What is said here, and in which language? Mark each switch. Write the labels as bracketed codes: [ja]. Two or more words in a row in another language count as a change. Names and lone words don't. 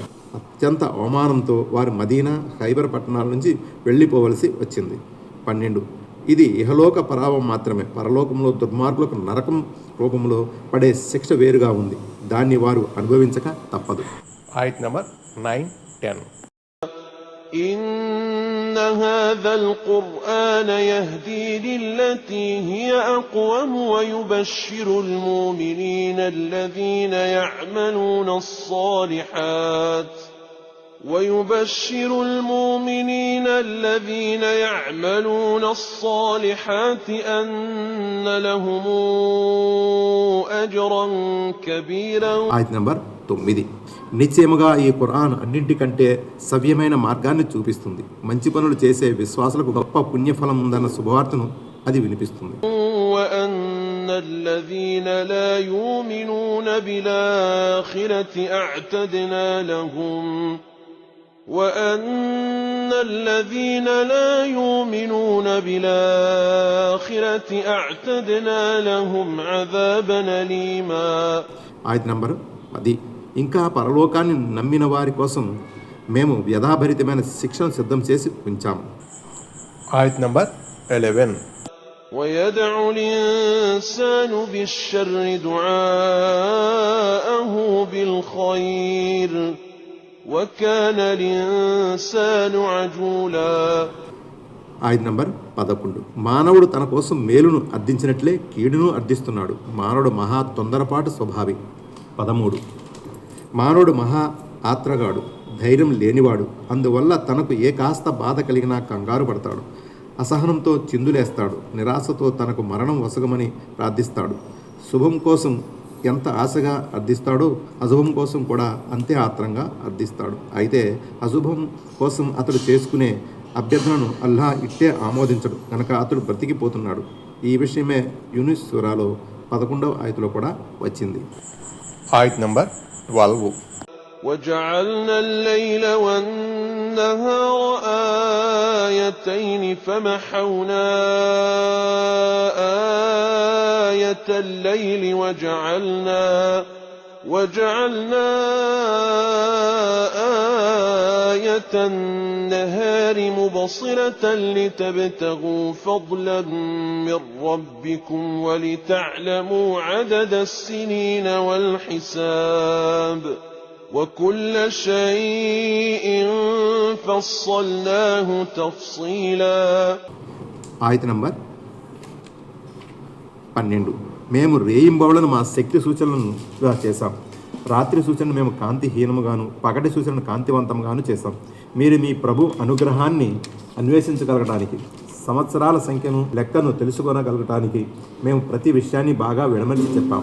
[te] అత్యంత అవమానంతో వారు మదీనా, ఖైబర్ పట్టణాల నుంచి వెళ్ళిపోవలసి వచ్చింది. 12. ఇది ఇహలోక పరాభవం మాత్రమే. పరలోకంలో దుర్మార్గులకు నరకం రూపంలో పడే శిక్ష వేరుగా ఉంది. దాన్ని వారు అనుభవించక తప్పదు. ఆయత్ నెంబర్ 9, 10. [ar] إن هذا القرآن يهدي للتي هي أقوم ويبشر المؤمنين الذين يعملون الصالحات أن لهم أجرا كبيرا. [te] ఆయత్ నెంబర్ 9. నిశ్చయముగా ఈ ఖురాన్ అన్నింటికంటే సవ్యమైన మార్గాన్ని చూపిస్తుంది. మంచి పనులు చేసే విశ్వాసులకు గొప్ప పుణ్యఫలం ఉందన్న శుభవార్తను అది వినిపిస్తుంది. [ar] وأن الذين لا يؤمنون بالآخرة أعتدنا لهم عذابا أليما. [te] ఆయత్ నంబర్ 10. ఇంకా పరలోకాన్ని నమ్మిన వారి కోసం మేము వ్యధాభరితమైన శిక్షను సిద్ధం చేసి ఉంచాము. ఆయత్ నంబర్ 11. [ar] ويدع الإنسان بالشر دعاءه بالخير وكان الإنسان عجولا. [te] ఆయుధ నంబర్ 11. మానవుడు తన కోసం మేలును అర్థించినట్లే కీడును అర్థిస్తున్నాడు. మానవుడు మహా తొందరపాటు స్వభావి. 13. మానవుడు మహా ఆత్రగాడు, ధైర్యం లేనివాడు. అందువల్ల తనకు ఏ కాస్త బాధ కలిగినా కంగారు పడతాడు. అసహనంతో చిందులేస్తాడు. నిరాశతో తనకు మరణం వసగమని ప్రార్థిస్తాడు. శుభం కోసం ఎంత ఆశగా అర్థిస్తాడో అశుభం కోసం కూడా అంతే ఆత్రంగా అర్థిస్తాడు. అయితే అశుభం కోసం అతడు చేసుకునే అభ్యర్థనను అల్లాహ్ ఇట్టే ఆమోదించడు కనుక అతడు బ్రతికిపోతున్నాడు. ఈ విషయమే యూనిస్ సూరాలో 11వ ఆయతలో కూడా వచ్చింది. ఆయత్ నంబర్ 12. [ar] وجعلنا الليل والنهار آيتين فمحونا آية الليل وجعلنا آية النهار مبصرة لتبتغوا فضلا من ربكم ولتعلموا عدد السنين والحساب وكل شيء فصلناه تفصيلا. [te] ఆయత నంబర్ 12. మేము రేయింబవళ్లను మా శక్తి సూచనలుగా చేశాం. రాత్రి సూచనను మేము కాంతిహీనముగాను పగటి సూచనను కాంతివంతంగాను చేశాం. మీరు మీ ప్రభు అనుగ్రహాన్ని అన్వేషించగలగటానికి, సంవత్సరాల సంఖ్యను లెక్కను తెలుసుకోగలగటానికి మేము ప్రతి విషయాన్ని బాగా విడమర్చి చెప్పాం.